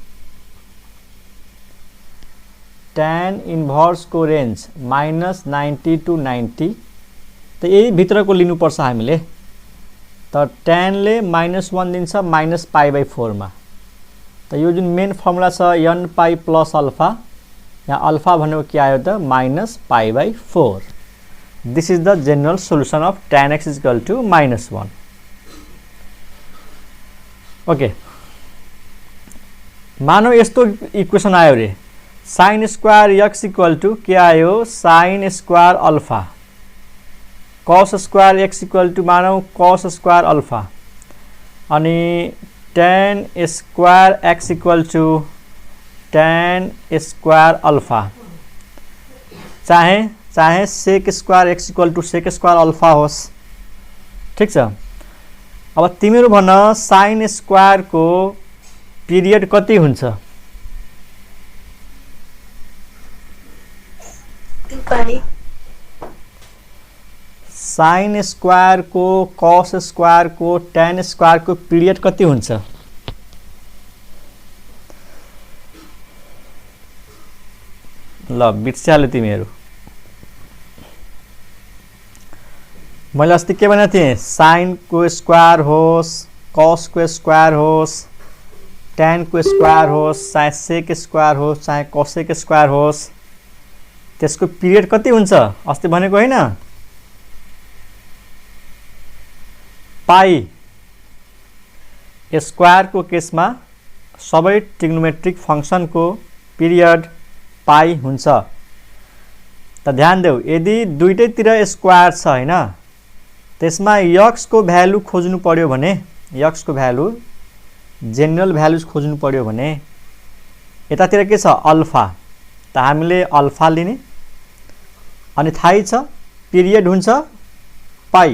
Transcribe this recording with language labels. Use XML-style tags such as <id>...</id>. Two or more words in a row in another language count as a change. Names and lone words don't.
<ne>tan इन्भर्स को रेन्ज -90 to 90 त यही भित्रको लिनु पर्छ हामीले त tan ले -1 दिन्छ -π/4 मा त यो जुन</ne> <en>main formula</en> <ne>छ n</ne> <en>pi plus alpha</en> <ne>यहाँ अल्फा भनेको के आयो त -π/4</ne> <en>this is the general solution of tan x = -1 okay</en> <ne>मानौ यस्तो</ne> <en>equation</en> <ne>आयो रे</ne> <en>sine square x equal to</en> <ne>के आयो</ne> <en>sine square alpha, cos square x equal to मानौ cos square alpha, अनि tan square x equal to tan square alpha, चाहे sec square x equal to sec square alpha होस्।</en> <ne>ठीक छ। अब तिमीहरू भन</ne> <en>sine square</en> <ne>को पिरियड कति हुन्छ? 2</ne> <en>sine square</en> <ne>को</ne> <en>cos square</en> <ne>को</ne> <en>tan square</en> <ne>को पिरियड कति हुन्छ? ल बिर्सिहाल्यो तिमीहरू। मैले अस्ति के भनेको थिएँ? साइन को स्क्वायर होस्, कस को स्क्वायर होस्, tan को स्क्वायर होस्, चाहे</ne> <en>sec square</en> <ne>होस्, चाहे</ne> <en>cosec square</en> <ne>होस्, त्यसको पिरियड कति हुन्छ? अस्ति भनेको हैन?</ne> <en>pi square</en> <ne>को केसमा सबै</ne> <en>trigonometric function</en> <ne>को पीरियड पाई हुन्छ। त ध्यान देऊ, यदि दुईटैतिर स्क्वायर छ हैन, त्यसमा x को भ्यालु खोज्नु पर्यो भने, x को भ्यालु</ne> <en>general values</en> <ne>खोज्नु पर्यो भने यतातिर के छ? अल्फा। त हामीले अल्फा लिने, अनि थाहै छ पीरियड हुन्छ पाई।</ne>